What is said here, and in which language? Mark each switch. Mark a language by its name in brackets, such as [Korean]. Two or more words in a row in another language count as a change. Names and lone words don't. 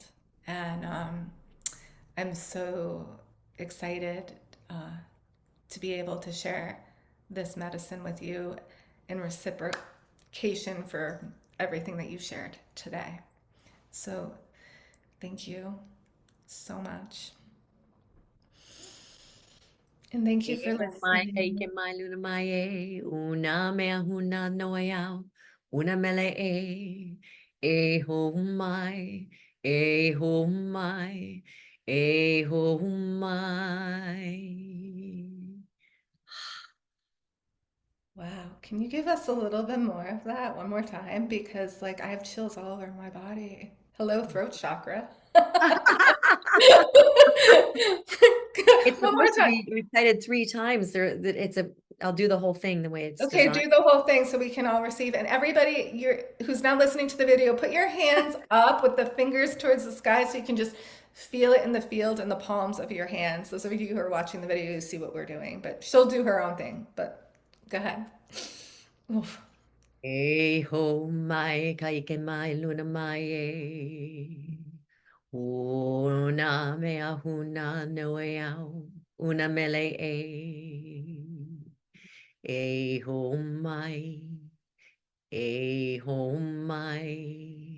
[English] And I'm so excited uh, to be able to share this medicine with you in reciprocation for everything that you shared today. So thank you so much. And thank you [Hawaiian] E [English] for [Hawaiian] ho mai kai [English] listening. [Hawaiian] ke mai luna mai e una mea huna noe au una mele e ho mai e ho mai e ho mai. [English] Wow. Can you give us a little bit more of that one more time? Because, like, I have chills all over my body. Hello, throat chakra. It's One more supposed to time. be recited 3 times. I'll do the whole thing the way it's Okay, designed. do the whole thing so we can all receive. And everybody who's now listening to the video, put your hands up with the fingers towards the sky so you can just feel it in the field in the palms of your hands. Those of you who are watching the video, you see what we're doing. But she'll do her own thing. But go ahead. Oof. [Hawaiian] E ho mai kai ke mai luna mai e. Una mea huna noe au. Una mele e. E ho mai. E ho mai.